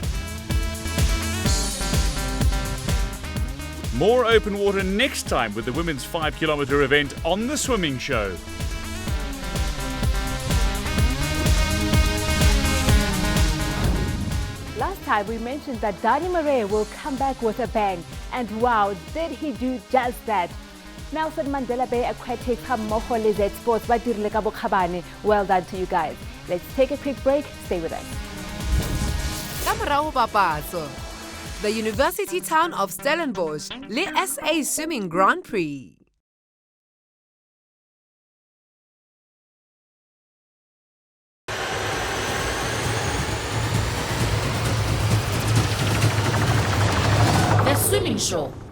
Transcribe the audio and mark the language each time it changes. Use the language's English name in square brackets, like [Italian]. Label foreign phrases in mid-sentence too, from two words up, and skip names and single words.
[English] More open water next time with the women's 5-kilometer event on The Swimming Show. Last time we mentioned that Dani Marais will come back with a bang. And wow, did he do just that. [Southern Sotho] Nelson Mandela Bay Aquatics hammoho le Z Sports ba dirile ka bokgabane. [English] Well done to you guys. Let's take a quick break. Stay with us. [Southern Sotho] Ka morago papatso, [English] the university town of Stellenbosch le SA Swimming Grand Prix. The Swimming Show.